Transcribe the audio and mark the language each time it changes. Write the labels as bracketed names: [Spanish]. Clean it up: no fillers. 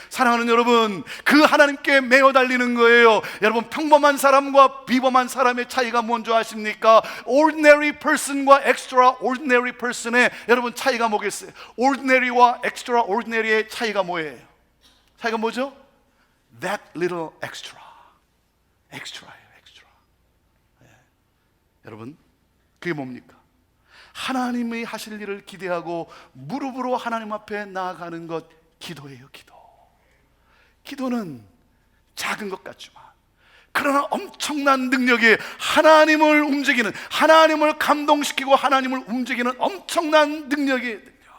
[Korean] 사랑하는 여러분, 그 하나님께 매어 달리는 거예요. 여러분, 평범한 사람과 비범한 사람의 차이가 뭔지 아십니까? [English] Ordinary person [Korean] 과 [English] extraordinary person [Korean] 의 여러분 차이가 뭐겠어요? Ordinary와 extraordinary의 차이가 뭐예요? 차이가 뭐죠? [English] That little extra. [Korean] extra예요, extra. 여러분, 그게 뭡니까? 하나님이 하실 일을 기대하고 무릎으로 하나님 앞에 나아가는 것, 기도예요. 기도. 기도는 작은 것 같지만 그러나 엄청난 능력이 하나님을 움직이는, 하나님을 감동시키고 하나님을 움직이는 엄청난 능력이에요.